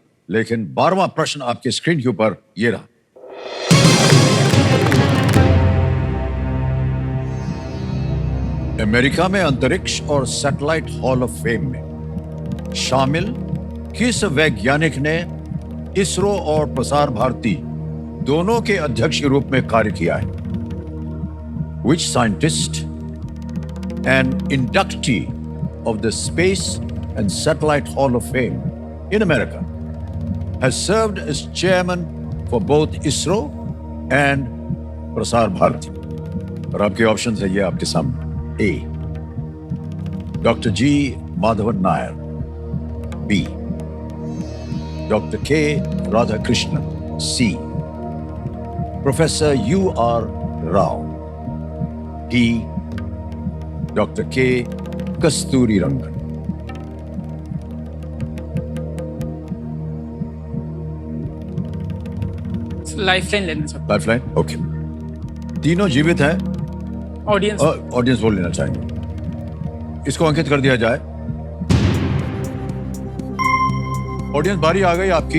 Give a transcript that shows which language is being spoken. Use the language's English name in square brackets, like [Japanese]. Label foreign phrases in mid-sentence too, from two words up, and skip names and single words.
[Hindi] लेकिन 12वां प्रश्न आपके स्क्रीन के ऊपर ये रहा। अमेरिका में अंतरिक्ष और सैटेलाइट हॉल ऑफ फेम में शामिल किस वैज्ञानिक ने इसरो और प्रसार भारती दोनों के अध्यक्ष के रूप में कार्य किया है? [English] Which scientist and inductee of the Space and Satellite Hall of Fame in America has served as chairman for both ISRO and प्रसार भारती? [Hindi] और आपके ऑप्शन है ये आपके सामने। A. Dr. G. Madhavan Nair. B. Dr. K. Radhakrishnan. C. Professor U.R. Rao. D. Dr. K. Kasturi Rangan. लाइफलाइन लेना चाहता लाइफलाइन, ओके। तीनों जीवित हैं। हूँ। ऑडियंस ऑडियंस बोल लेना चाहेंगे। इसको अंकित कर दिया जाए। ऑडियंस बारी आ गई आपकी।